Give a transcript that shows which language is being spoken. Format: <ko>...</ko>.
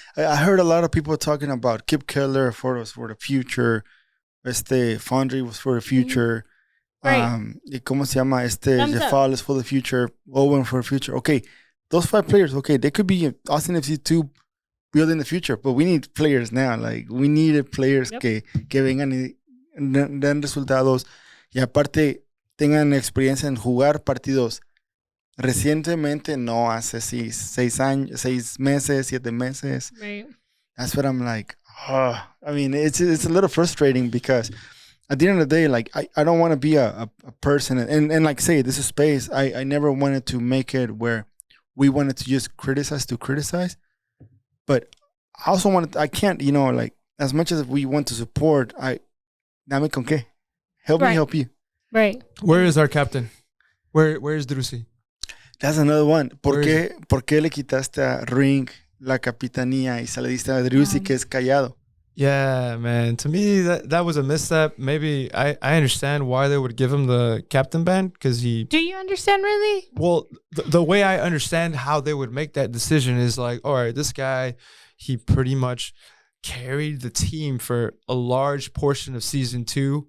<en>I heard a lot of people talking about Kip Keller for the future. Fondry was for the future. Right.</en> <es>Y ¿Cómo se llama?</es> <en>Thumbs up. Jeffal is for the future. Owen for the future. Okay. Those 5 players, okay, they could be Austin FC 2 building the future, but we need players now. Like, we needed players</en> <es>que vengan y den resultados. Y aparte, tengan experiencia en jugar partidos recientemente, no hace 6 meses, 7 meses.</es> <en>Right. That's what I'm like. I mean, it's a little frustrating because at the end of the day, like I don't want to be a person and like say this is space. I never wanted to make it where we wanted to just criticize, but I also wanted I can't, like as much as we want to support,</en> <es>dame con qué.</es> <en>Help me Right. help you. Right. Where is our captain? Where is Drusi? That's another one.</en> <es>¿Por</es> <en>Where is</en> <es>qué le quitaste a Ring la capitanía y se la diste a Drusi que es callado?</es> <en>Yeah, man. To me, that was a misstep. Maybe I understand why they would give him the captain ban because he. Do you understand really? Well, the way I understand how they would make that decision is like, all right, this guy, he pretty much carried the team for a large portion of season 2.</en>